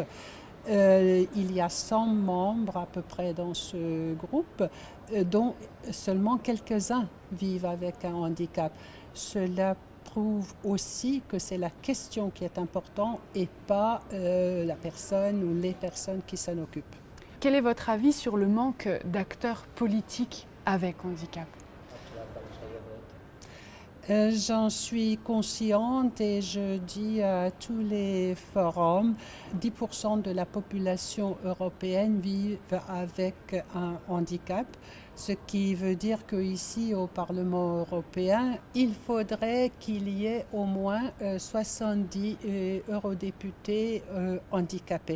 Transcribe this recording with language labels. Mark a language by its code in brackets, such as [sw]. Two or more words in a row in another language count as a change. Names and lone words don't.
[fr] Il y a 100 membres à peu près dans ce groupe, dont seulement quelques-uns vivent avec un handicap. Cela prouve aussi que c'est la question qui est importante et pas la personne ou les personnes qui s'en occupent. Quel est votre avis sur le manque d'acteurs politiques avec handicap? [hu] kapcsolatban is a jövőt. [fr] J'en suis consciente et je dis à tous les forums, 10% de la population européenne vit avec un handicap, ce qui veut dire qu'ici au Parlement européen, il faudrait qu'il y ait au moins 70 eurodéputés handicapés.